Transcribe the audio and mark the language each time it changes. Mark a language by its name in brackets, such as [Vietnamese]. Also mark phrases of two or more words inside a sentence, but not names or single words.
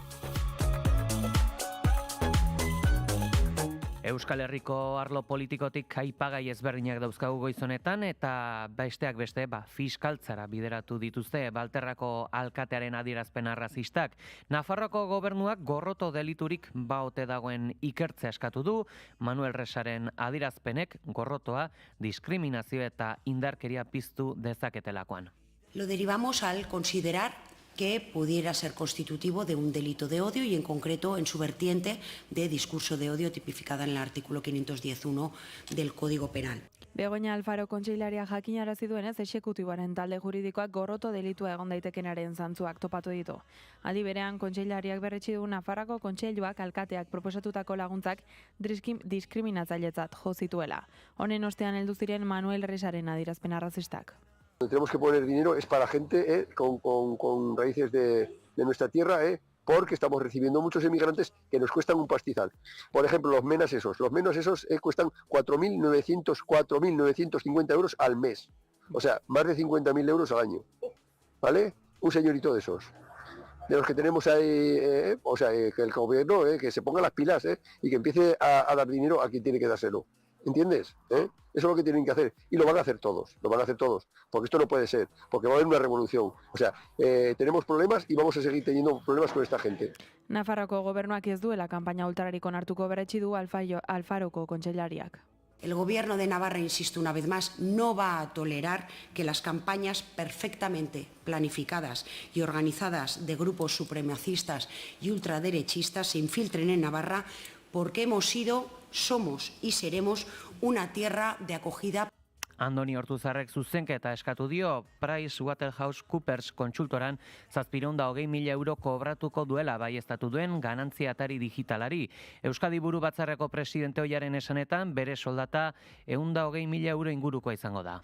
[Basque] Euskal Herriko arlo politikotik aipagai ezberdinak dauzkagu goiz honetan eta besteak beste fiskaltzara bideratu dituzte Balterrako alkatearen adierazpen arrazistak. Nafarroako gobernuak gorroto deliturik baote dagoen ikertzea eskatu du, Manuel Resaren adierazpenek gorrotoa, diskriminazio eta indarkeria piztu dezaketelakoan. [Spanish] Lo derivamos al considerar que pudiera ser constitutivo de un delito de odio y en concreto en su vertiente de discurso de odio tipificada en el artículo 510.1 del Código Penal. [Basque] Begoña Alfaro kontseilaria jakinarazi duenez, exekutiboaren talde juridikoak gorroto delitua egon daitekenaren zantzuak topatu ditu. Aldi berean, kontseilariak berretsi du Nafarroako kontseiluak alkateak proposatutako laguntzak diskriminatzailetzat jo zituela. Honen ostean heldu ziren Manuel Resaren adierazpen arrazistak. [Spanish] Tenemos que poner dinero es para gente con raíces de nuestra tierra, porque estamos recibiendo muchos emigrantes que nos cuestan un pastizal. Por ejemplo, los menas esos cuestan 4.950 euros al mes. O sea, más de 50.000 euros al año. ¿Vale? Un señorito de esos. De los que tenemos ahí, que el gobierno que se ponga las pilas y que empiece a dar dinero a quien tiene que dárselo. ¿Entiendes? Eso es lo que tienen que hacer. Y lo van a hacer todos, porque esto no puede ser, porque va a haber una revolución. O sea, tenemos problemas y vamos a seguir teniendo problemas con esta gente. [Basque] Nafarroako gobernuak ez duela kanpaina ultrarik onartuko berretsi du Alfaroko kontseilariak. [Spanish] El Gobierno de Navarra, insisto una vez más, no va a tolerar que las campañas perfectamente planificadas y organizadas de grupos supremacistas y ultraderechistas se infiltren en Navarra porque hemos sido, somos y seremos una tierra de acogida. [Basque] Andoni Ortuzarrek zuzenketa eskatu dio PricewaterhouseCoopers kontsultoran 720.000 euro kobratuko duela baieztatu duen ganantzia atari digitalari. Euskadi Buru Batzarreko presidente ohiaren esanetan bere soldata 120.000 euro ingurukoa izango da.